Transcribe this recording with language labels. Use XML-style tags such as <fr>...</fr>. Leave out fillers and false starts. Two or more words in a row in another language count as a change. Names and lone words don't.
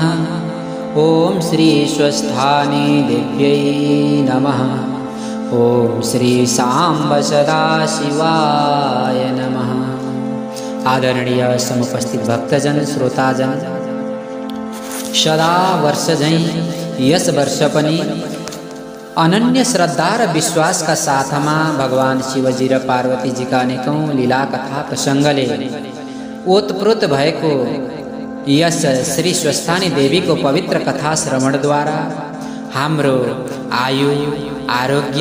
<sa>ॐ श्री स्वस्थानी देव्यै नमः। ॐ श्री सांब सदाशिवाय नमः।</sa> <ne>आदरणीय समुपस्थित भक्तजन श्रोताजन, सदा वर्ष झैं यस वर्ष पनि अनन्य श्रद्धा र विश्वासका साथमा भगवान शिवजी र पार्वतीजीका अनेकौं लीला कथा प्रसङ्गले ओतप्रोत भएको यस श्री स्वस्थानी देवीको पवित्र कथा श्रवणद्वारा हाम्रो आयु, आरोग्य,</ne>